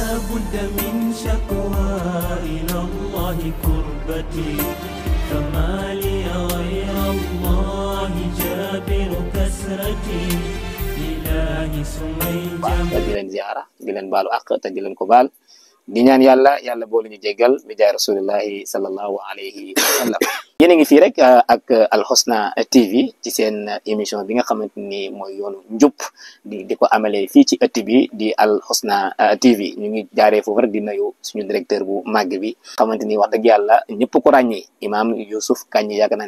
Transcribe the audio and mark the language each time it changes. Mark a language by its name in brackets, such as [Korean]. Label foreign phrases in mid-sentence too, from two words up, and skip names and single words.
[Arabic] بد من شكوى إلى الله كربتي فما لي غير الله جابر كسرتي إلهي سمي جمع [Wolof] di leen ziara di leen baalu àq te di leen ko baal di ñaan yàlla boole ñu jéggal bi jaay [Arabic] رسول الله صلى الله عليه وسلم. [Wolof] yéen a ngi fii rek ak Al Husna TV ci seen émission bi nga xamante ni mooy yoonu njub di ko amalee fii ci ëtt bi di Al Husna TV ñu ngi jaaree foofu rek di nuyu suñu directeur bu màgg bi xamante ni wax dëgg yàlla ñëpp ko ràññee Imam Youssouf Kandji yaakaar naa